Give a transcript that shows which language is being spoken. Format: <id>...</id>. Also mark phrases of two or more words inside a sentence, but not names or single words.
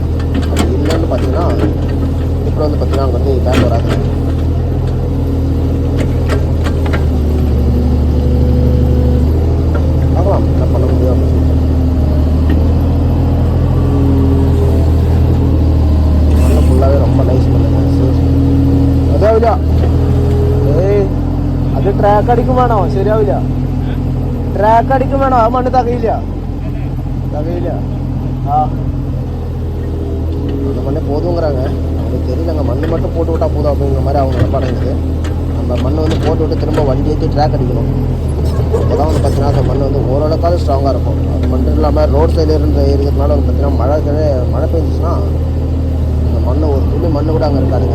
<ta>அது இல்லைன்னு பார்த்தீங்கன்னா இப்போ வந்து பார்த்தீங்கன்னா அங்கே வந்து பேக் வராது. பார்க்கலாம் என்ன பண்ண முடியும் அப்படின்னு சொல்லிட்டு. மண்ணை ஃபுல்லாகவே ரொம்ப நைஸ் பண்ணுங்க.</ta> <ml>അതാവില്ല അത് ട്രാക്ക് അടിക്കും വേണോ? ശരിയാവില്ല. ട്രാക്ക് അടിക്കും വേണോ? ആ മണ്ണ് തകയില്ല. ആ</ml> <ta>அந்த மண்ணை போதுங்கிறாங்க. அவங்களுக்கு தெரியலங்க, மண் மட்டும் போட்டு விட்டா போதும் அப்படிங்கிற மாதிரி அவங்க நிலப்பாடுங்குது. நம்ம மண் வந்து போட்டு விட்டு திரும்ப வண்டி ஏற்றி ட்ராக் அடிக்கணும். அப்போ தான் வந்து பார்த்தீங்கன்னா அந்த மண் வந்து ஓரளவுக்காவது ஸ்ட்ராங்காக இருக்கும். அது மட்டும் இல்லாமல் ரோட் சைடில் இருக்கிறதுனால வந்து பார்த்தீங்கன்னா மழை பெஞ்சிச்சுன்னா அந்த மண் ஒரு துளி மண் கூட அங்கே இருக்காதுங்க.</ta>